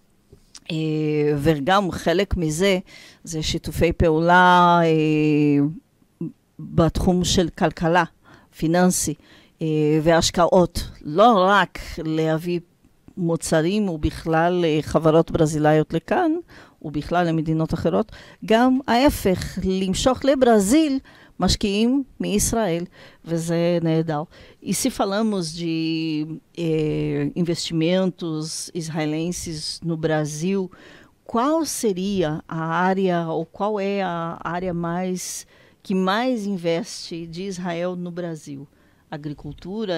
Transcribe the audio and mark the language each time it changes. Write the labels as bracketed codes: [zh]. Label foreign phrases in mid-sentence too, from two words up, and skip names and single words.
[he] וגם חלק מזה, זה שיתופי פעולה בתחום של כלכלה, פיננסי והשקעות. לא רק להביא מוצרים ובכלל חברות ברזילאיות לכאן, ובכלל למדינות אחרות, גם ההפך, למשוך לברזיל משקיעים מישראל, וזה נהדר. [pt] E se falamos de investimentos israelenses no Brasil, qual seria a área, ou qual é a área que mais investe de Israel no Brasil? Agricultura?